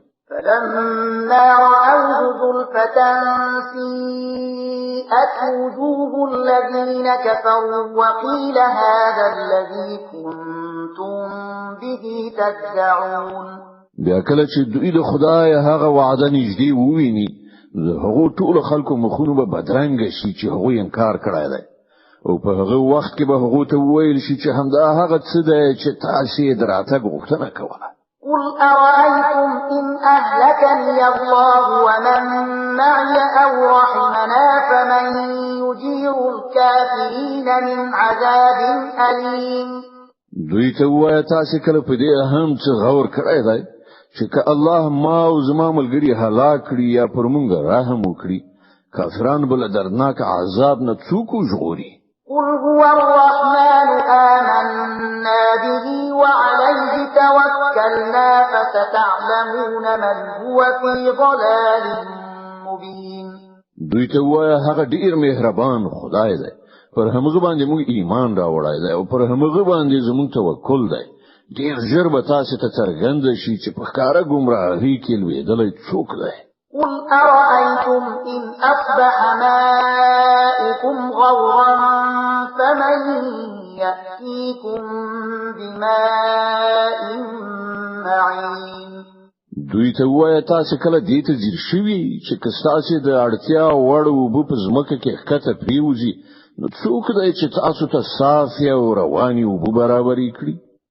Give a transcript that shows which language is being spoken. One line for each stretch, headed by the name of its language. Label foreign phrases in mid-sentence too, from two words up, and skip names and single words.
Arabic: فلما رأوه زلفة سيئت وجوه الذين كفروا وقيل هذا الذي كنتم به تدعون
Pashto: بیا کله چې دوی د خدای هغه وعده نږدې وویني هغه ټول خلکو مخونه به بدرنګ شي چې هغه انکار کړی دی او په هغه وخت کې به هغه ته وویل شي چې همدا هغه څه دی چې تاسو یې دراته غوښتنه کوله
Arabic: قل أرأيتم إن أهلكني الله ومن معي أو رحمنا فمن يجير الكافرين من عذاب أليم
Pashto: دوی ته وایه تاسو کله په دې هم څه غور کړی دی چې که الله ما او زما ملګری هلاک کړي یا پر مونږ رحم وکړي کافران بل دردناک عذاب نه څوک ژغوري
Arabic: قل هو الرحمن آمنا به وعليه توكلنا فستعلمون من هو في ضلال مبين
Pashto: دوی ته وایه هغه ډیر مهربان خدای دی پر هغه باندې موږ ایمان راوړای دی او پر هغه باندې زموږ توکل دی ډیر ژر به تاسو ته څرګند شي چې په ښکارا گمراهی کې لویدلې څوک دی
Arabic: قل أرأيتم إن أصبح ماؤكم غورا فمن يأتيكم بماء معين
Pashto: دوی ته وایه تاسو کله دې ته ځیر شوي چې کستاسو د اړتیا وړ وب په ځمکه کې ښکته پریوزي نو څوک دی چې تاسو ته صافي او رواني وب برابرې کړي